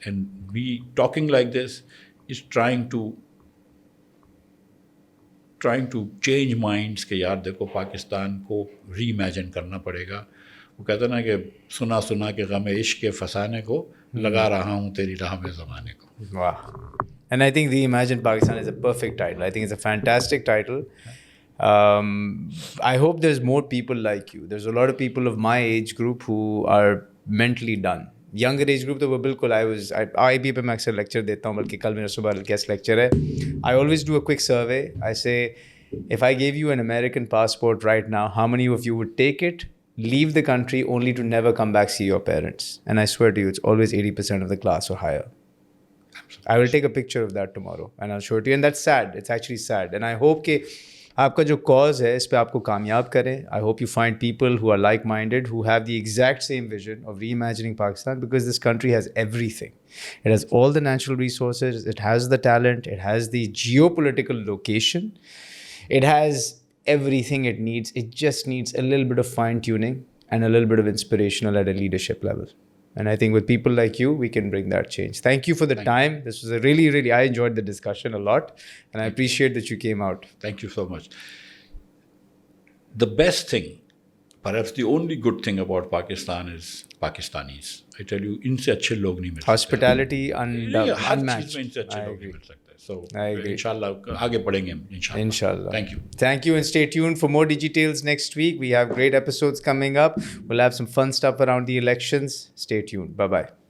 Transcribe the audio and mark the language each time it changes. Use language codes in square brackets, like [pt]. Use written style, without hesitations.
[en] and we talking like this is trying to change minds [ur] کہ یار دیکھو پاکستان کو ری امیجن کرنا پڑے گا. وہ کہتے نا کہ سنا کہ غم عشق کے فسانے کو لگا رہا ہوں تیری راہ میں زمانے کو. واہ. [en] And I think Reimagine Pakistan is a perfect title. I think it's a fantastic title. I hope there's more people like you. There's a lot of people of my age group who are mentally done. Younger age group [ur] تو وہ بالکل آئی be پہ میں اکثر lecture دیتا ہوں, بلکہ کل میرا صبح گیسٹ لیکچر ہے. [en] I always do a quick survey. I say, if I gave you an American passport right now, how many of you would take it, leave the country only to never come back see your parents? And I swear to you, it's always 80% of the class or higher. I will take a picture of that tomorrow and I'll show it to you. And that's sad. It's actually sad. And I hope [ur] کہ آپ کا جو cause ہے اس پہ آپ کو کامیاب کریں. [en] I hope you find people who are like-minded, who have the exact same vision of reimagining Pakistan, because this country has everything. It has all the natural resources. It has the talent. It has the geopolitical location. It has everything it needs. It just needs a little bit of fine-tuning and a little bit of inspirational at a leadership level. And I think with people like you, we can bring that change. Thank you for the time. This was a really, I enjoyed the discussion a lot. And I appreciate that you came out. Thank you so much. The best thing, perhaps the only good thing about Pakistan is Pakistanis. I tell you, [ur] ان سے اچھے لوگ نہیں مل سکتے. [en] Hospitality unmatched. [ur] ہر چیز میں ان سے اچھے لوگ نہیں مل سکتے. So انشاءاللہ آگے بڑھیں گے ہم انشاءاللہ. [en] Thank you. Thank you, and stay tuned for more details next week. We have great episodes coming up. We'll have some fun stuff around the elections. Stay tuned. Bye-bye.